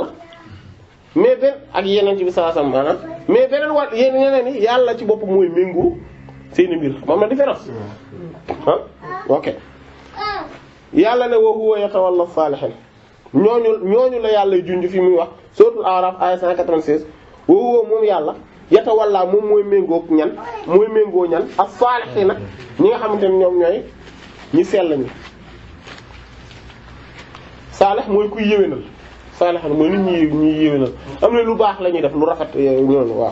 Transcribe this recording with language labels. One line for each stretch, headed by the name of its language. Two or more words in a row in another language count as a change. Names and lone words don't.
Wolof: mais benn ak yeneen ci bi
Arabic: صلى الله عليه وسلم
Wolof: maanaam mais beneen wàll yeneen yi yàlla ci boppam mooy méngoo seeni mbir moom la différence ah ok yàlla ne
Arabic: وهو يتولى الصالحين
Wolof: ñooñu la yàlla junj fi muy wax suratul A'raf aya 196
Arabic: وهو
Wolof: moom yàlla yatawalla moom mooy méngoo ñan as-salihina ñi nga xamante ne ñoom ñooy ñi sell ñi salih mooy kuy yéwénal saalihan mooy nit ñi yéwénal am na lu baax la ñuy def lu rafet noonu waaw.